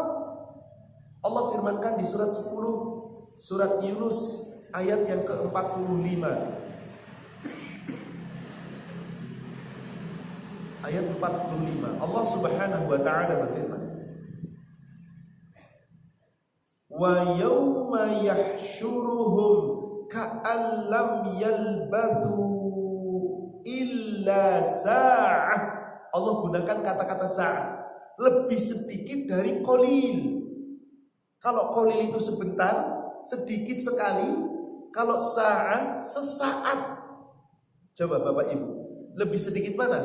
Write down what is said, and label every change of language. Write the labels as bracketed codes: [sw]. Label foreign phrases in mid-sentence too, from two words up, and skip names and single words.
[id] Allah firmankan di surat 10, surat Yunus ayat yang ke-45. Ayat 45. [ar] Allah سبحانه وتعالى berfirman, ويوم يحشرهم كأن لم يلبثوا إلا ساعة. [id] Allah gunakan kata-kata sa'ah, lebih sedikit dari qalil. Kalau qalil itu sebentar, sedikit sekali. Kalau sa'ah, sesaat. Coba Bapak Ibu, lebih sedikit mana?